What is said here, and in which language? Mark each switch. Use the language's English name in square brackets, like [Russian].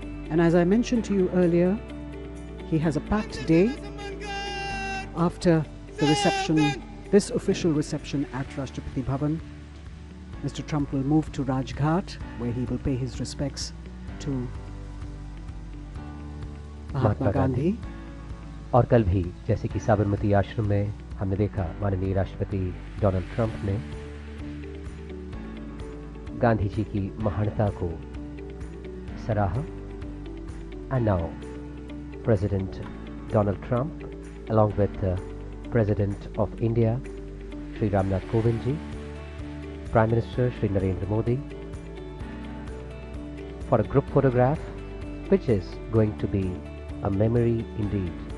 [English] And as I mentioned to you earlier, he has a packed day after the reception, this official reception at Rashtrapati Bhawan. Mr. Trump will move to Rajghat, where he will pay his respects to Mahatma Gandhi. [Hindi] और कल भी जैसे कि साबरमती आश्रम में हमने देखा माननीय राष्ट्रपति डोनाल्ड ट्रंप ने गांधी जी की महानता को सराहा. [English] And now President Donald Trump along with President of India Shri Ramnath Kovind ji, Prime Minister Shri Narendra Modi for a group photograph which is going to be a memory indeed.